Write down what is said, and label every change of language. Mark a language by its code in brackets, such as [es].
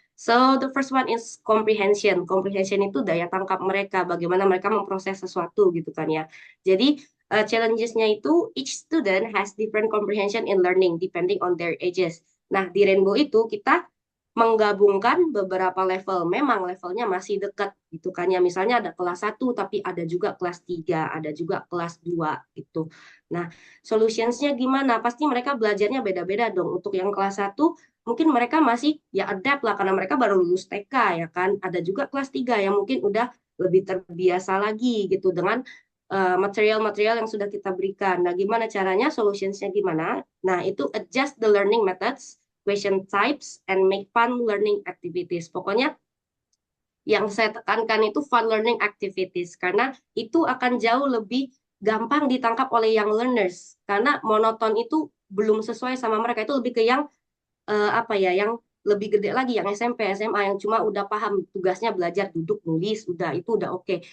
[en] So, the first one is comprehension. [id] Comprehension itu daya tangkap mereka, bagaimana mereka memproses sesuatu gitu kan ya. Jadi, challenges-nya itu [en] each student has different comprehension in learning depending on their ages. [id] Nah, di Rainbow itu kita menggabungkan beberapa level. Memang levelnya masih dekat gitu kan ya. Misalnya ada kelas 1 tapi ada juga kelas 3, ada juga kelas 2 gitu. Nah, solutions-nya gimana? Pasti mereka belajarnya beda-beda dong. Untuk yang kelas 1 mungkin mereka masih ya adapt lah karena mereka baru lulus TK ya kan. Ada juga kelas 3 yang mungkin udah lebih terbiasa lagi gitu dengan material-material yang sudah kita berikan. Nah, gimana caranya? Solutions-nya gimana? Nah, itu [en] adjust the learning methods, question types, and make fun learning activities. [id] Pokoknya yang saya tekankan itu fun learning activities, karena itu akan jauh lebih gampang ditangkap oleh young learners. Karena monoton itu belum sesuai sama mereka, itu lebih ke yang yang lebih gede lagi, yang SMP, SMA, yang cuma udah paham tugasnya belajar duduk nulis, udah itu udah oke.